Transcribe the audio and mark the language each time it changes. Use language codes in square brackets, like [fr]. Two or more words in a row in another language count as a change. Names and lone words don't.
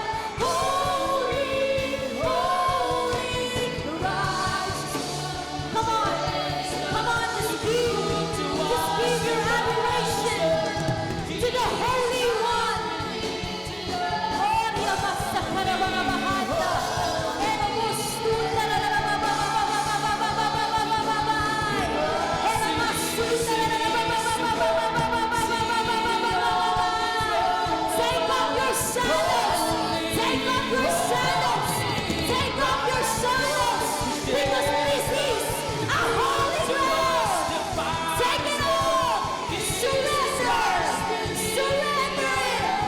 [en] Holy, holy, righteous one. Come on, just give your adoration to the Holy One. Oria basta karabana bahanda. Ena mostunda la la la ba ba ba ba ba ba ba ba ba ba ba ba ba. Ena mostunda la la la ba ba ba ba ba ba ba ba ba ba ba ba ba ba ba. Take off your sandals. Take off your sandals. Take off your sandals. Because this is a holy ground. Take it off. Surrender. Surrender it.